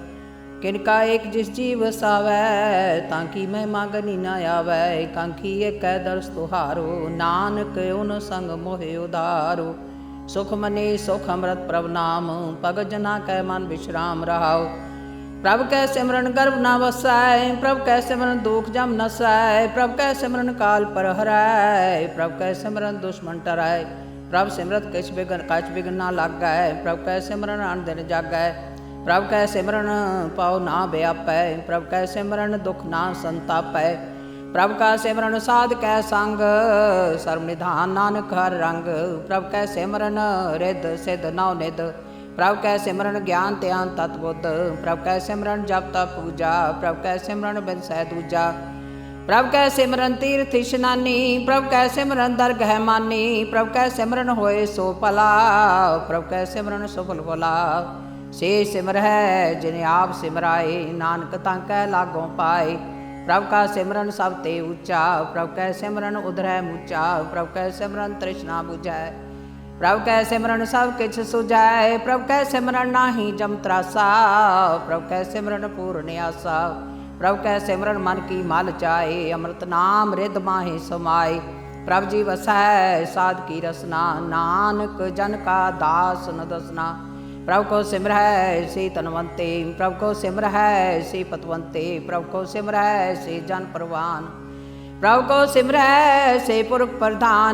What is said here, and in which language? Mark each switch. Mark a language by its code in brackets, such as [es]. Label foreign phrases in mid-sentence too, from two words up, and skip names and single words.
[pa] ਕਿਨਕਾ ਏਕ ਜਿਸ ਜੀ ਵਸਾਵੈ ਤਾਂ ਕੀ ਮਹਿਮਾ ਗਨੀ ਨਾ ਆਵੈ। ਕਾਂਖੀ ਏਕੈ ਦਰਸ ਤੁਹਾਰੋ ਨਾਨਕ ਓਨ ਸੰਗ ਮੋਹਿ ਉਧਾਰੋ। ਸੁਖ ਮਨੇ ਸੁਖ ਅੰਮ੍ਰਿਤ ਪ੍ਰਭ ਨਾਮ ਭਗਤ ਜਨਾ ਕੈ ਮਨ ਵਿਸ਼ਰਾਮ ਰਹਾਉ। ਪ੍ਰਭ ਕੈ ਸਿਮਰਨ ਗਰਭ ਨ ਵਸੈ ਪ੍ਰਭ ਕੈ ਸਿਮਰਨ ਦੁਖ ਜਮ ਨਸੈ। ਪ੍ਰਭ ਕੈ ਸਿਮਰਨ ਕਾਲ ਪਰ ਹਰੈ ਪ੍ਰਭ ਕੈ ਸਿਮਰਨ ਦੁਸ਼ਮਨ ਟਰੈ। ਪ੍ਰਭ ਸਿਮਰਤ ਕਛ ਬਿਘਨ ਨ ਲਾਗੈ ਪ੍ਰਭ ਕੈ ਸਿਮਰਨ ਅਨ ਦਿਨ ਜਾਗੈ। ਪ੍ਰਭ ਕੈ ਸਿਮਰਨ ਪਾਓ ਨਾ ਬਿਆਪੈ ਪ੍ਰਭ ਕੈ ਸਿਮਰਨ ਦੁਖ ਨਾ ਸੰਤਾਪੈ। ਪ੍ਰਭ ਕਾ ਸਿਮਰਨ ਸਾਧ ਕੈ ਸੰਗ ਸਰਬ ਨਿਧਾਨ ਨਾਨਕ ਹਰ ਰੰਗ। ਪ੍ਰਭ ਕੈ ਸਿਮਰਨ ਰਿਦ ਸਿਧ ਨਉ ਨਿਧ ਪ੍ਰਭ ਕੈ ਸਿਮਰਨ ਗਿਆਨ ਧਿਆਨ ਤਤ ਬੁਧ। ਪ੍ਰਭ ਕੈ ਸਿਮਰਨ ਜਪ ਤਪ ਪੂਜਾ ਪ੍ਰਭ ਕੈ ਸਿਮਰਨ ਬਿਨ ਸਹ ਦੂਜਾ। ਪ੍ਰਭ ਕੈ ਸਿਮਰਨ ਤੀਰਥ ਇਸ਼ਨਾਨੀ ਪ੍ਰਭ ਕੈ ਸਿਮਰਨ ਦਰਗਹ ਮਾਨੀ। ਪ੍ਰਭ ਕੈ ਸਿਮਰਨ ਹੋਏ ਸੋ ਭਲਾ ਪ੍ਰਭ ਕੈ ਸਿਮਰਨ ਸਫਲ ਭਲਾ। ਸੇ ਸਿਮਰ ਹੈ ਜਿਨ੍ਹੇਂ ਆਪ ਸਿਮਰਾਏ ਨਾਨਕ ਤਾਂਕੈ ਲਾਗੋਂ ਪਾਏ। ਪ੍ਰਭ ਕਾ ਸਿਮਰਨ ਸਬ ਤੇ ਊਂਚਾ ਪ੍ਰਭ ਕੈ ਸਿਮਰਨ ਉਧਰੈ ਮੂਚਾ। ਪ੍ਰਭ ਕੈ ਸਿਮਰਨ ਤ੍ਰਿਸ਼ਨਾ ਬੁਝੈ ਪ੍ਰਭ ਕੈ ਸਿਮਰਨ ਸਬ ਕਿਛ ਸੁਝੈ। ਪ੍ਰਭ ਕੈ ਸਿਮਰਨ ਨਾਹੀ ਜਮ ਤ੍ਰਾਸਾ ਪ੍ਰਭ ਕੈ ਸਿਮਰਨ ਪੂਰਨ ਆਸਾ। ਪ੍ਰਭ ਕੈ ਸਿਮਰਨ ਮਨ ਕੀ ਮਲ ਜਾਏ ਅੰਮ੍ਰਿਤ ਨਾਮ ਰਿਦ ਮਾਹਿ ਸਮਾਏ। ਪ੍ਰਭ ਜੀ ਵਸੈ ਸਾਧ ਕੀ ਰਸਨਾ ਨਾਨਕ ਜਨ ਕਾ ਦਾਸ ਨ ਦਸਨਾ। ਪ੍ਰਭ ਕੋ ਸਿਮਰ ਹੈ ਸੇ ਤਨਵੰਤੇ ਪ੍ਰਭ ਕੋ ਸਿਮਰ ਹੈ ਸੇ ਪਤਵੰਤੇ। ਪ੍ਰਭ ਕੋ ਸਿਮਰ ਹੈ ਸੇ ਜਨ ਪਰਵਾਨ ਪ੍ਰਭ ਕੋ ਸਿਮਰ ਹੈ ਸੇ ਪੁਰਖ ਪ੍ਰਧਾਨ।